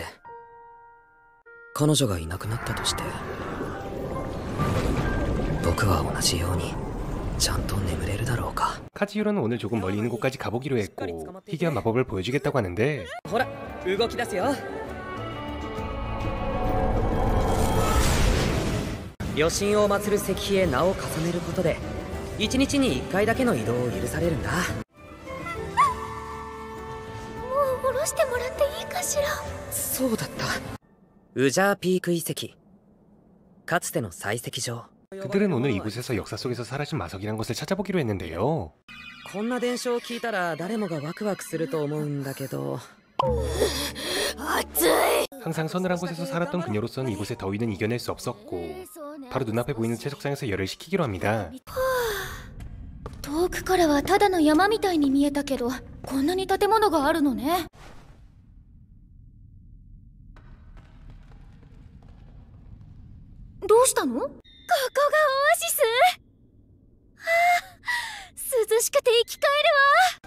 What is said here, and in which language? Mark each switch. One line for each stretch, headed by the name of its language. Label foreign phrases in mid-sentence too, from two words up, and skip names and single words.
Japanese: 彼女がいなくなったとして、僕は同じようにちゃんと眠れるだろうか。
Korean: 카즈히로는 오늘 조금 멀리 있는 곳까지 가보기로 했고 희귀한 마법을 보여주겠다고 하는데
Japanese: ほら、動き出すよ。余震を祀る石碑へ名を重ねることで1日に1回だけの移動を許されるんだ。もう下ろしてもらっていいかしら。そうだった。ウジャーピーク遺跡、かつての採石場。
Korean: 그들은 오늘 이곳에서 역사 속에서 사라진 마석이란 것을 찾아보기로 했는데요.
Japanese: こんな伝承を聞いたら誰もがワクワクすると思うんだけど。
Korean: 항상 서늘한 곳에서 살았던 그녀로서는 이곳의 더위는 이겨낼 수 없었고 바로 눈앞에 보이는 채석상에서 열을 식히기로 합니다.
Japanese: 遠くからはただの山みたいに見えたけど、こんなに建物があるのね。どうしたの？ここがオアシス？涼しくて生き返るわ。